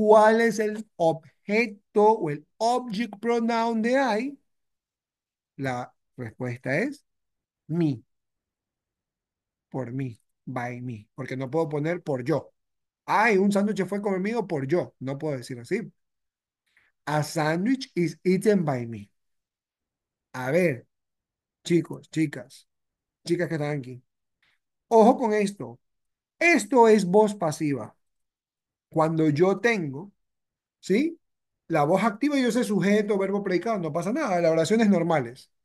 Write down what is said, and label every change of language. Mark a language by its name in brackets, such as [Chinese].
[Spanish] ¿Cuál es el objeto o el object pronoun de I? La respuesta es me, por mí, by me, porque no puedo poner por yo. Ay, un sándwich fue comido por yo. No puedo decir así. [English] A sandwich is eaten by me. [Spanish] A ver, chicos, chicas que están aquí. Ojo con esto. Esto es voz pasiva. Cuando yo tengo, ¿sí? La voz activa, yo sé sujeto, verbo, predicado, no pasa nada. Las oraciones normales.